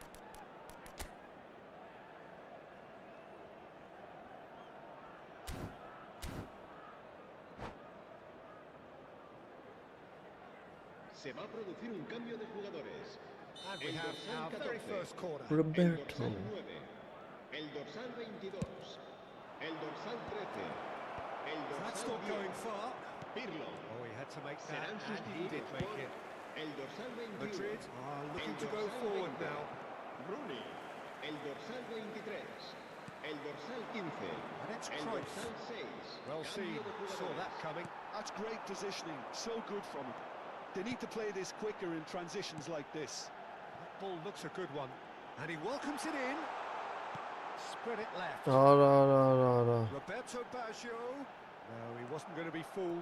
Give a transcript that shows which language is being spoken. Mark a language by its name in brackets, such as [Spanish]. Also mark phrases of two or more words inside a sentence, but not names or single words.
[Spanish] Se va a producir un cambio de jugadores. [English] And we [Spanish] El [English] have [Spanish] dorsal [English] our very [Spanish] 14. [English] first corner. [Spanish] El [English] Roberto. [Spanish] dorsal 9. El dorsal 22. El dorsal 13. El [English] That's [Spanish] dorsal [English] not [Spanish] 10. [English] going far. Pirlo. Oh, he had to make that, [Spanish] Serán [English] and he did [Spanish] sustituidos [English] make [Spanish] por [English] it. [Spanish] el dorsal 21. [English] Madrid are looking [Spanish] El [English] to go [Spanish] dorsal [English] forward [Spanish] 20. [English] now. [Spanish] Rooney. El dorsal 23. El dorsal 15. [English] And it's [Spanish] El [English] Cruyff. [Spanish] dorsal 6. [English] Well seen, [Spanish] Cambio de [English] saw [Spanish] jugadores. [English] that coming. That's great positioning. So good from him. They need to play this quicker in transitions like this. That ball looks a good one. And he welcomes it in. Spread it left. [Armenian] Արա։ [English] Roberto Baggio. No, he wasn't going to be fooled.